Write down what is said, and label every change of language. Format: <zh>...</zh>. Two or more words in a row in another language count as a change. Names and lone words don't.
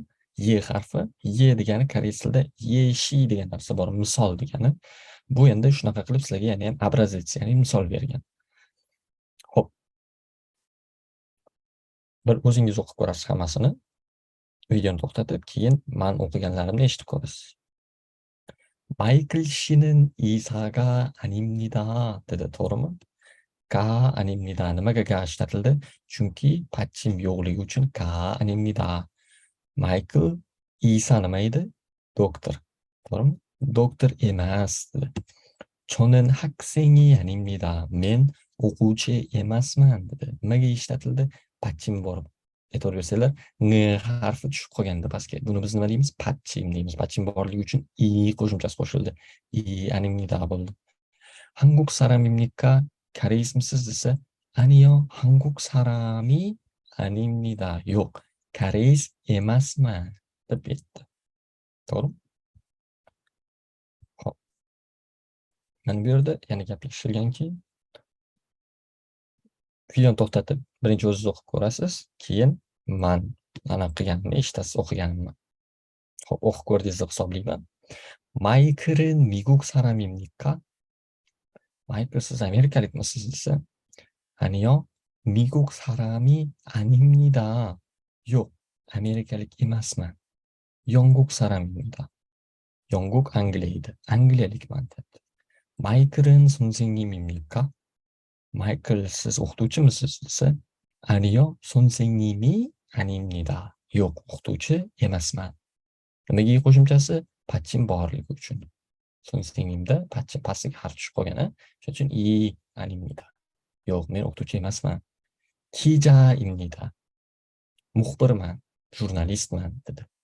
<uz>Ye harfi, ye degani koreys tilida yeshi degan narsa bor, misol degani. Bu endi shunaqa qilib sizlarga yana ham obrazets, ya'ni misol bergan. Xo'p. Bir o'zingiz o'qib ko'rasiz hammasini. Videoni to'xtatib, keyin men o'qiganlarimni eshitib ko'rasiz.</uz> <ko>마이클 씨는 이사가 아닙니다.</ko> <uz>dedi, to'g'rimi?</uz> <ko>Ga a닙니다.</ko> <uz>Nimaga ga ishlatildi? Chunki patchim yo'qligi uchun</uz> <ko>ga a닙니다.</ko> <uz>Michael İsa nima edi? Doktor. To'g'rimi? Doktor emas dedi.</uz> <ko>저는 학생이 아닙니다.</ko> <uz>Men o'quvchi emasman dedi. Nimaga ishlatildi? Patchim bor. E'tibor bersanglar, n harfi tushib qolganda pastga. Buni biz nima deymiz? Patchim deymiz. Patchim borligi uchun i qo'shimchasi qo'shildi.</uz> <ko>I a닙니다 bo'ldi. 한국 사람입니까?</ko> <uz>koreysmisiz desa,</uz> <ko>아니요, 한국 사람이 아닙니다.</ko> <uz>Yo'q, koreys emasman deb aytdi. To'g'ri? Xo'p. Mana bu yerda yana gaplashilganki, videoni to'xtatib, birinchi o'zingiz o'qib ko'rasiz, keyin men ana qilganimni eshitasiz, o'qiganimni. Xo'p, o'qib ko'rdingiz deb hisoblayman.</uz> <ko>마이클은 미국 사람입니까?</ko> <uz>마이클 siz amerikalikmisiz desa,</uz> <ko>아니요, 미국 사람이 아닙니다.</ko> <uz>Yo'q, amerikalik emasman.</uz> <ko>영국 사람입니다.</ko> <uz>영국 Angliyada, Angliyalikman debdi.</uz> <ko>마이클은 선생님입니까?</ko> <uz>마이클 siz o'qituvchimisiz desa,</uz> <ko>아니요, 선생님이 아닙니다.</ko> <uz>Yo'q, o'qituvchi emasman. Nimaga i qo'shimchasi? Patchim borligi uchun. 선생님da patchim pastiga harf tushib qolgan, shuning uchun</uz> <ko>i a닙니다.</ko> <uz>Yo'q, men o'qituvchi emasman.</uz> <ko>기자입니다.</ko> <uz>Muxbirman, jurnalistman dedi.</uz>